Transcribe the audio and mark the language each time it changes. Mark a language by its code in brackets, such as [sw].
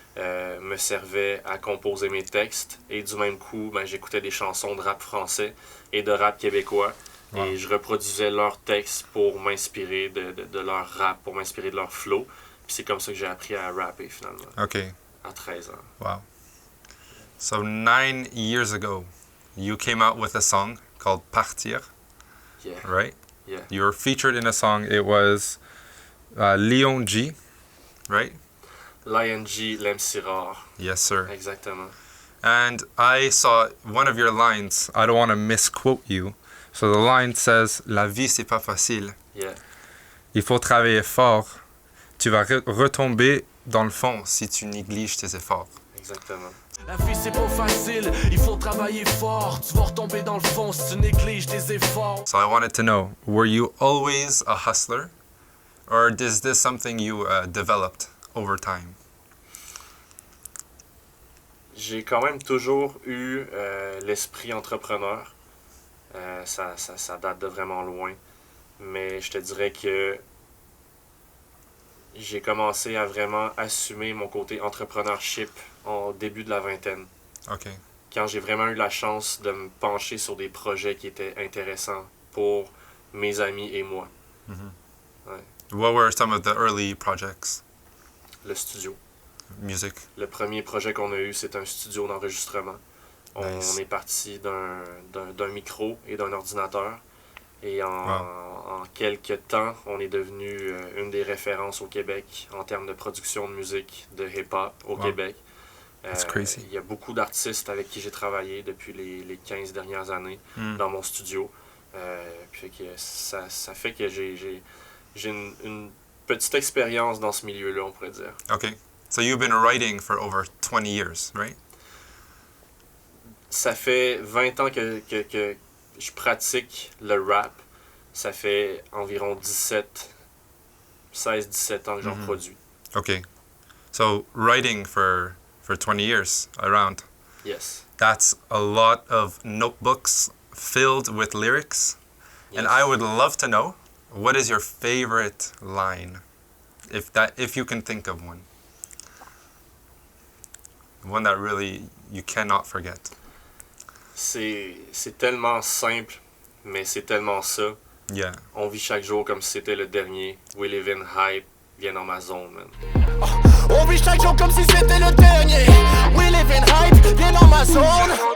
[fr] me servait à composer mes textes. Et du même coup, ben, j'écoutais des chansons de rap français et de rap québécois. [en] Wow. [fr] Et je reproduisais leurs textes pour m'inspirer de leur rap, pour m'inspirer de leur flow. Puis c'est comme ça que j'ai appris à rapper finalement, [en] Okay. [fr] à 13 ans. [en] Wow. So 9 years ago, you came out with a song called Partir, Yeah, right? yeah. You were featured in a song. It was Leon G, right? [fr] L'ING, l'MC rare. [en] Yes, sir. [fr] Exactement. [en] And I saw one of your lines. I don't want to misquote you. So the line says, [fr] La vie, c'est pas facile. [en] Yeah. [fr] Il faut travailler fort. Tu vas retomber dans le fond si tu négliges tes efforts. Exactement. La vie c'est pas facile, il faut travailler fort. Tu vas retomber dans le fond si tu négliges tes efforts. [en] So I wanted to know, were you always a hustler? Or is this something you developed over time? [fr] J'ai quand même toujours eu l'esprit entrepreneur. Ça date de vraiment loin. Mais je te dirais que j'ai commencé à vraiment assumer mon côté entrepreneurship au début de la vingtaine. [en] Okay. [fr] Quand j'ai vraiment eu la chance de me pencher sur des projets qui étaient intéressants pour mes amis et moi. [en] What were some of the early projects? [fr] Le studio. [en] Music. [fr] Le premier projet qu'on a eu, c'est un studio d'enregistrement. [en] Nice. [fr] On est parti d'un micro et d'un ordinateur. Et en quelques temps, on est devenu une des références au Québec en termes de production de musique de hip-hop au Québec. [en] That's crazy. [fr] Il y a beaucoup d'artistes avec qui j'ai travaillé depuis les 15 dernières années dans mon studio. Puis que ça fait que j'ai une petite expérience dans ce milieu-là, on pourrait dire. [en] Okay. So you've been writing for over 20 years, right? [fr] Ça fait 20 ans que je pratique le rap. Ça fait environ 16-17 ans que j'en produis. [en] Okay. So writing for 20 years around, Yes. that's a lot of notebooks filled with lyrics. Yes. And I would love to know, what is your favorite line? If you can think of one. One that really you cannot forget. [fr] C'est tellement simple, mais c'est tellement ça. [en] Yeah. [fr] On vit chaque jour comme si c'était le dernier. [en] We live in hype. [fr] Viens dans ma zone, [en] man. [fr] On vit chaque jour comme si c'était le dernier. [en] We live in hype, [fr] viens dans ma zone.